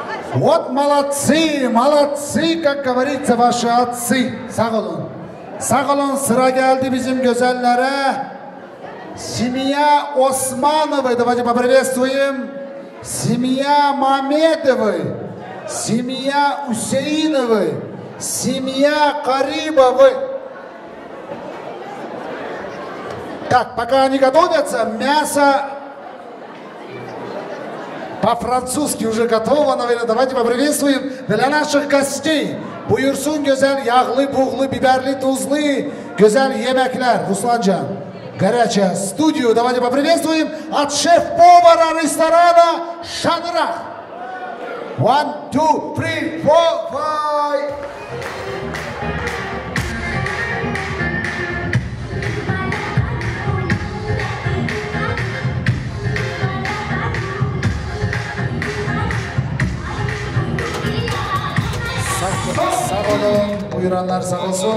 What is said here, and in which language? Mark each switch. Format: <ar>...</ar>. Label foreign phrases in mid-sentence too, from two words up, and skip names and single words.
<ru>Вот молодцы, молодцы, как говорится, ваши отцы.</ru> <tr>Sağ olun. Sağ olun, sıra geldi bizim gözellere.</tr> <ru>Семья Османовой, давайте поприветствуем. Семья Мамедовой, семья Усейновой, семья Карибовой. Так, пока они готовятся, мясо по-французски уже готово, наверное. Давайте поприветствуем для наших гостей.</ru> <tr>Buyursun güzel yağlı, buğulu, biberli, tuzlu, güzel yemekler.</tr> <ru>Ruslancan, горячая студию. Давайте поприветствуем от шеф-повара ресторана Шадрах. 1, 2, 3, 4, 5.</ru> <tr>Sağ olun, buyuranlar sağ olsun.</tr>